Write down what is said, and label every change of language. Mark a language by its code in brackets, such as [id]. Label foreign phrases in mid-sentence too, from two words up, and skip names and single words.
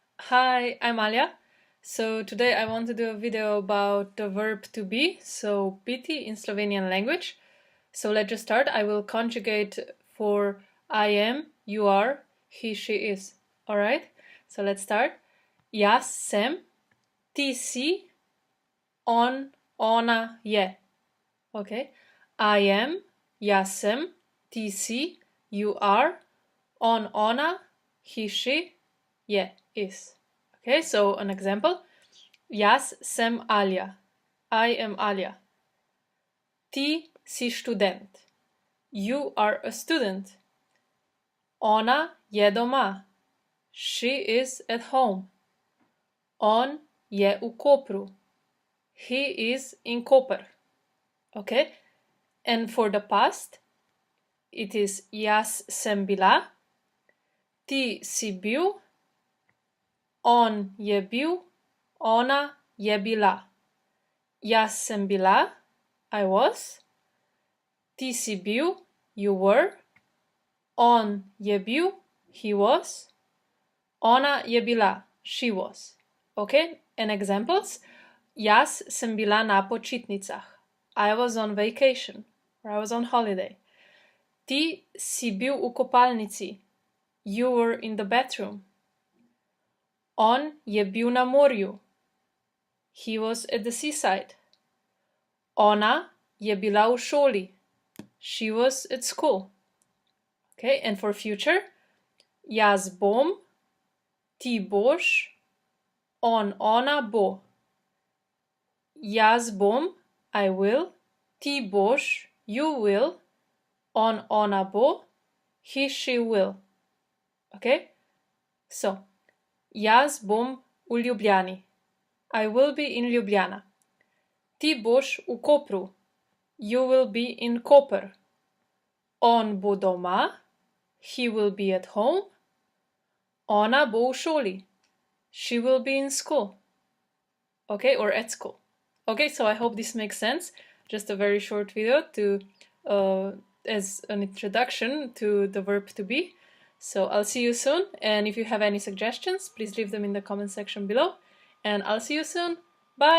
[en] Hi, I'm Alia. So today I want to do a video about the verb to be, so biti in Slovenian language. So let's just start. I will conjugate for I am, you are, he, she is. Alright? So let's start. [sl] Jaz sem, ti si, on, ona je. [en] Okay? I am, [sl] jaz sem, ti si, [en] you are, [sl] on, ona, [en] he, she, je, is. Okay, so an example. [sl] Jaz sem Alia. [en] I am Alia. [sl] Ti si študent. [en] You are a student. [sl] Ona je doma. [en] She is at home. [sl] On je v Kopru. [en] He is in Koper. Okay? And for the past, it is [sl] jaz sem bila. Ti si bil. On je bil, ona je bila. Jaz sem bila, [en] I was. [sl] Ti si bil, [en] you were. [sl] On je bil, [en] he was. [sl] Ona je bila, [en] she was. Okay, and examples. [sl] Jaz sem bila na počitnicah. [en] I was on vacation, or I was on holiday. [sl] Ti si bil v kopalnici. [en] You were in the bathroom. [sl] On je bil na morju. [en] He was at the seaside. [sl] Ona je bila v šoli. [en] She was at school. Okay, and for future, [sl] jaz bom, ti boš, on, ona bo. Jaz bom, [en] I will, [sl] ti boš, [en] you will, [sl] on, ona bo, [en] he, she will. Okay, so. [sl] Jaz bom v Ljubljani. [en] I will be in Ljubljana. [sl] Ti boš v Kopru. [en] You will be in Koper. [sl] On bo doma. [en] He will be at home. [sl] Ona bo v šoli. [en] She will be in school. Okay, or at school. Okay, so I hope this makes sense. Just a very short video as an introduction to the verb to be. So I'll see you soon, and if you have any suggestions, please leave them in the comment section below, and I'll see you soon.